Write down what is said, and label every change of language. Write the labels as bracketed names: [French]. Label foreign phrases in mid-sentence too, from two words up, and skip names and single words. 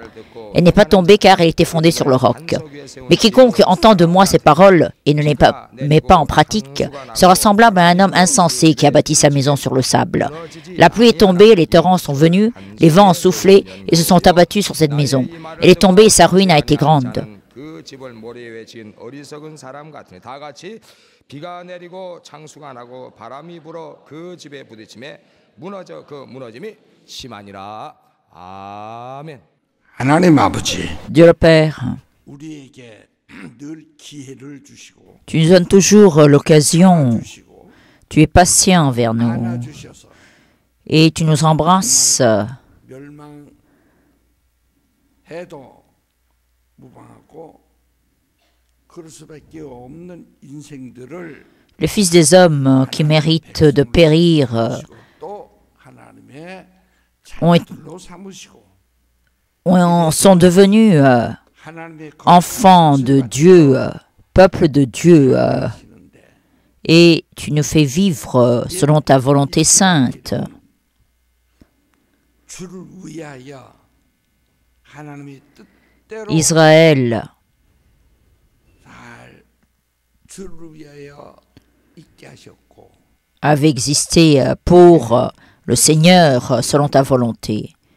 [French] Elle n'est pas tombée car elle était fondée sur le roc. Mais quiconque entend de moi ces paroles et ne les met pas en pratique sera semblable à un homme insensé qui a bâti sa maison sur le sable. La pluie est tombée, les torrents sont venus, les vents ont soufflé et se sont abattus sur cette maison. Elle est tombée et sa ruine a été grande. [Korean] 집을 모래에 지은 어리석은 사람 같으니 다 같이 비가 내리고 창수가 나고 바람이 불어 그 집에 부딪힘에 무너져 그 무너짐이 심하니라. 아멘. 하나님 아버지, [French] Dieu le Père, [Korean] 우리에게 늘 기회를 주시고 [French] tu nous donnes toujours l'occasion, tu es patient envers nous [Korean] 안아주셔서 [French] et tu nous embrasses [Korean] 멸망해도 무방하고 그럴 수밖에 없는 인생들을 [French] le Fils des hommes qui méritent de périr [Korean] 또 하나님의 [French] ont, [Korean] 자녀로 삼으시고 [French] sont devenus enfants de Dieu, peuple de Dieu, et tu nous fais vivre selon ta volonté sainte. Israël avait existé pour le Seigneur selon ta volonté.